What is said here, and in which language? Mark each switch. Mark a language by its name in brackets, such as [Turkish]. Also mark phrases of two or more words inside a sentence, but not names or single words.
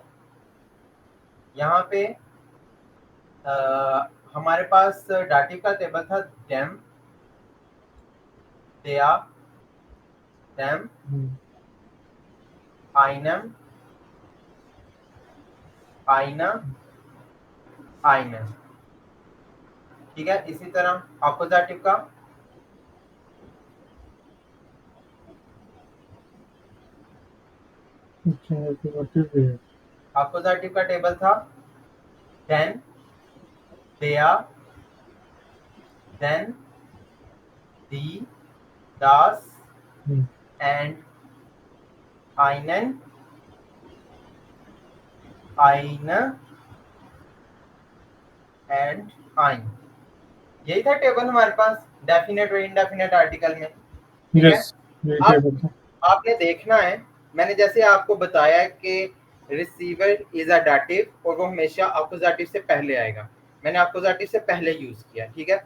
[Hindi] यहाँ पे हमारे पास डाटिव का टेबल था [German] dem, der, dem, einem, einer, einen, [Hindi] ठीक है। इसी तरह अपोजिटिव का अपोजिटिव का टेबल था [German] then, der, then, die, das and einen, eine and ein, [Hindi] यही था टेबल हमारे पास डेफिनेट और इनडेफिनेट आर्टिकल में, ठीक है। अब आपने देखना है, मैंने जैसे आपको बताया कि [English] receiver is a dative [Hindi] और वो हमेशा अपोजिटिव से पहले आएगा, मैंने अपोजिटिव से पहले यूज किया, ठीक है।